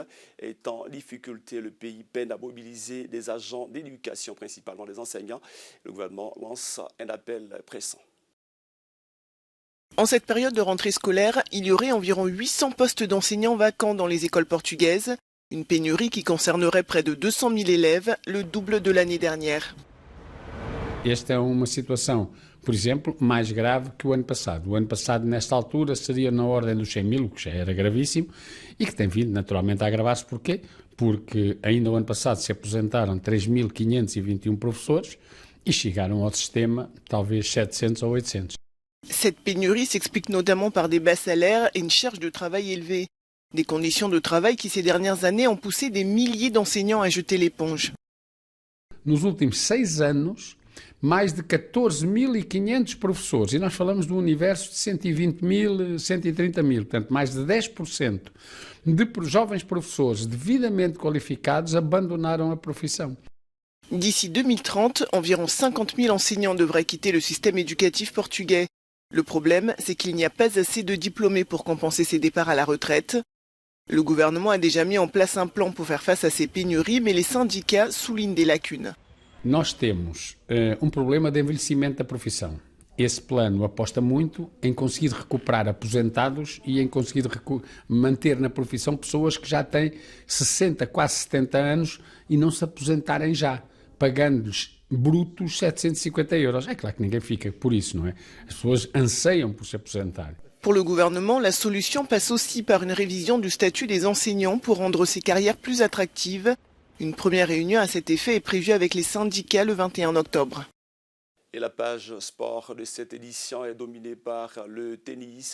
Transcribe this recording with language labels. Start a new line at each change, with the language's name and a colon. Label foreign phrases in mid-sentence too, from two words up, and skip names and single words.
French: Est en difficulté, le pays peine à mobiliser des agents d'éducation, principalement des enseignants. Le gouvernement lance un appel pressant. En cette période de rentrée scolaire, il y aurait environ 800 postes d'enseignants vacants dans les écoles portugaises, une pénurie qui concernerait près de 200 000 élèves, le double de l'année dernière.
Portuguese: Esta é uma situação, por exemplo, mais grave que o ano passado. O ano passado, nesta altura, seria na ordem dos 100 000, o que já era gravíssimo, e que tem vindo naturalmente a agravar-se. Porquê? Porque ainda o ano passado se aposentaram 3.521 professores e chegaram ao sistema talvez 700 ou 800.
French: Cette pénurie s'explique notamment par des bas salaires et une charge de travail élevée. Des conditions de travail qui, ces dernières années, ont poussé des milliers d'enseignants à jeter l'éponge.
Portuguese: Nos últimos 6 anos, mais de 14.500 professores, e nós falamos de um universo de 120 000, 130 000, portanto mais de 10% de jovens professores devidamente qualificados abandonaram a profissão.
French: D'ici 2030, environ 50 000 enseignants devraient quitter le système éducatif portugais. Le problème, c'est qu'il n'y a pas assez de diplômés pour compenser ces départs à la retraite. Le gouvernement a déjà mis en place un plan pour faire face à ces pénuries, mais les syndicats soulignent des lacunes.
Portuguese: Nós temos problema de envelhecimento da profissão. Esse plano aposta muito em conseguir recuperar aposentados e em conseguir manter na profissão pessoas que já têm 60, quase 70 anos e não se aposentarem já, pagando-lhes brutos 750 €. É claro que ninguém fica por isso, não é? As pessoas anseiam por se aposentar.
French: Pour le gouvernement, la solution passe aussi par une révision du statut des enseignants pour rendre ces carrières plus attractives. Une première réunion à cet effet est prévue avec les syndicats le 21 octobre. Et la page sport de cette édition est dominée par le tennis.